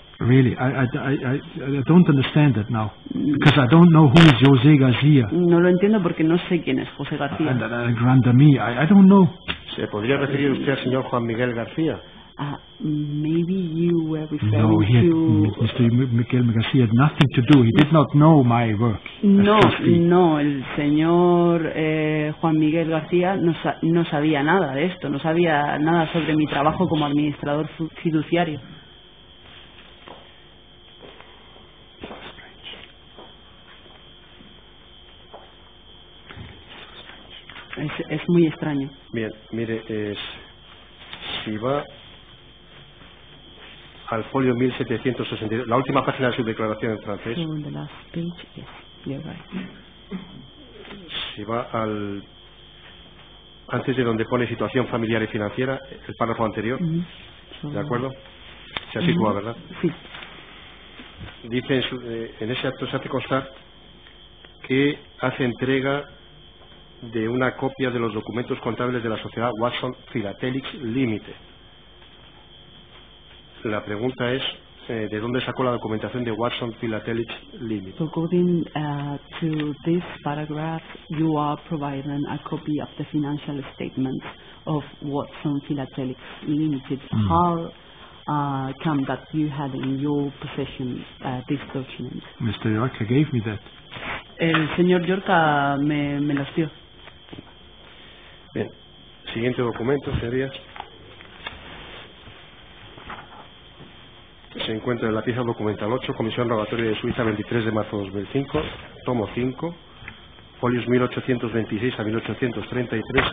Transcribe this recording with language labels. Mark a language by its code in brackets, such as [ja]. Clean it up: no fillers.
[en] Really, I don't understand it now. Because I don't know who is José García. [es] No lo entiendo porque no sé quién es José García. [en] And grant me, I don't know. [es] ¿Se podría referir usted al señor Juan Miguel García? [en] Maybe you were referring to... Mr. Miguel García had nothing to do. He did not know my work. [es] No, el señor Juan Miguel García no sabía nada de esto, no sabía nada sobre mi trabajo como administrador fiduciario. Es muy extraño. Bien, mire, si va al folio 1762, la última página de su declaración en francés. Si va antes de donde pone situación familiar y financiera, el párrafo anterior, ¿de acuerdo? Se ha situado, ¿verdad? Sí. Dice en ese acto se hace constar que hace entrega de una copia de los documentos contables de la sociedad Watson Philatelics Limited. La pregunta es, ¿de dónde sacó la documentación de Watson Philatelics Limited? [en] So according to this paragraph, you are providing a copy of the financial statements of Watson Philatelics Limited. How come that you had in your possession this document? Mr. Yorka gave me that. [es] El señor Yorka me los dio. Bien, Siguiente documento, señorías. Se encuentra en la pieza documental 8, Comisión Rogatoria de Suiza, 23 de marzo de 2005, tomo 5, folios 1826 a 1833.